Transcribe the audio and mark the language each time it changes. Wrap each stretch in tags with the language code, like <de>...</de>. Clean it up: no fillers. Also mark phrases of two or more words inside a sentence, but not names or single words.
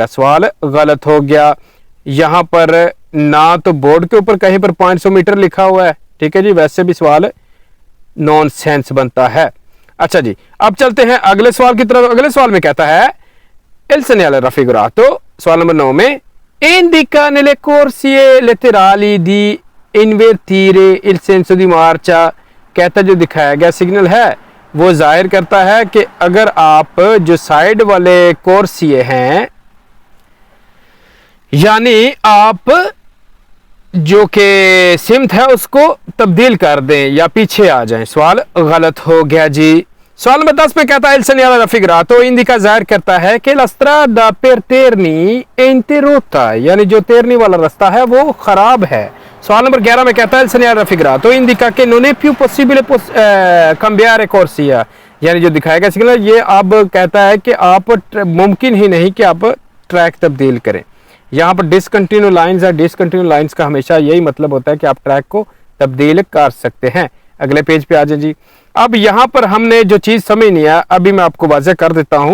<hi>सवाल गलत हो गया। यहाँ पर ना तो बोर्ड के ऊपर कहीं पर 500 मीटर लिखा हुआ है, ठीक है जी, वैसे भी सवाल नॉनसेंस बनता है। अच्छा जी, अब चलते हैं अगले सवाल की तरफ। अगले सवाल में कहता है</hi> <it>il segnale raffigurato,</it> <hi>सवाल नंबर 9 में</hi> <it>indica nelle corsie laterali di invertire il senso di marcia,</it> <hi>कहता जो दिखाया गया सिग्नल है वो जाहिर करता है कि अगर आप जो साइड वाले कोर्सिए हैं यानी आप जो के सिमत है उसको तब्दील कर दें या पीछे आ जाएं। सवाल गलत हो गया जी। सवाल नंबर 10 में कहता है</hi> <it>il segnale raffigurato indica</it> <hi>जाहिर करता है कि</hi> <it>la strada per Terni è interrotta,</it> <hi>यानी जो तेरनी वाला रास्ता है वो खराब है। सवाल नंबर 11 में कहता है</hi> <it>il segnale raffigurato indica che non è più possibile cambiare corsia,</it> <hi>यानी जो दिखाया गया सिग्नल ये अब कहता है कि आप मुमकिन ही नहीं कि आप ट्रैक तब्दील करें। यहाँ पर डिसकंटिन्यू लाइंस है, डिसकंटिन्यू लाइंस का हमेशा यही मतलब होता है कि आप ट्रैक को तब्दील कर सकते हैं। अगले पेज पे आ जाए जी। अब यहां पर हमने जो चीज समझनी है अभी मैं आपको वाज़ेह कर देता हूं।</hi>